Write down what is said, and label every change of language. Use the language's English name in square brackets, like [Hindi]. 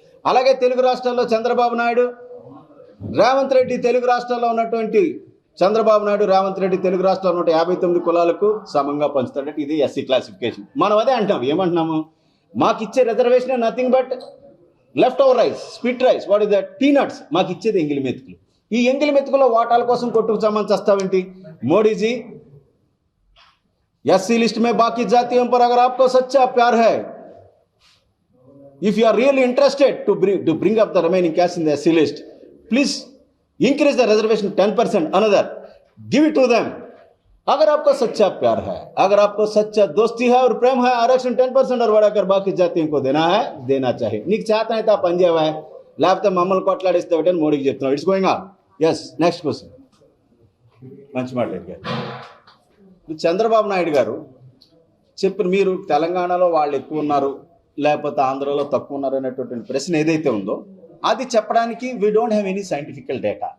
[Telugu] అలాగే తెలుగు రాష్ట్రాల్లో చంద్రబాబు నాయుడు, రేవంత్ రెడ్డి తెలుగు రాష్ట్రాల్లో ఉన్నటువంటి రేవంత్ రెడ్డి తెలుగు రాష్ట్రాల్లో ఉన్న 59 కులాలకు సమంగా పంచుతాడట. ఇది ఎస్సీ క్లాసిఫికేషన్. మనం అదే అంటాం. ఏమంటున్నాము, మాకు ఇచ్చే reservation [English] Nothing but left over rice, sweet rice, what is that, peanuts. [Telugu] మాకు ఇచ్చేది ఎంగిలి మెతుకులు. ఈ ఎంగిలి మెతుకులో వాటాల కోసం కొట్టుకు చమ్మని చేస్తావేంటి మోడీజీ? [Hindi] एससी लिस्ट में बाकी जातियों पर अगर आपको सच्चा प्यार है, [English] if you are really interested to bring up the remaining caste in the SC list, please increase the reservation 10%, another give it to them. [Hindi] अगर आपको सच्चा प्यार है, अगर आपको सच्चा दोस्ती है और प्रेम है, आरक्षण 10% और बढ़ाकर बाकी जातियों को देना है, देना चाहिए. [Telugu] నీకు చేత అయితే ఆ పని చేయవా, లేకపోతే మమ్మల్ని కొట్లాడిస్తావు అని మోడీకి చెప్తున్నావు. [English] It's going on. [Telugu] Yes, next question. మంచి మాట్లాడారు. చంద్రబాబు నాయుడు గారు చెప్పిన, మీరు తెలంగాణలో వాళ్ళు ఎక్కువ ఉన్నారు లేకపోతే ఆంధ్రలో తక్కువ ఉన్నారు అనేటువంటి ప్రశ్న ఏదైతే ఉందో అది చెప్పడానికి [English] We don't have any scientifical data.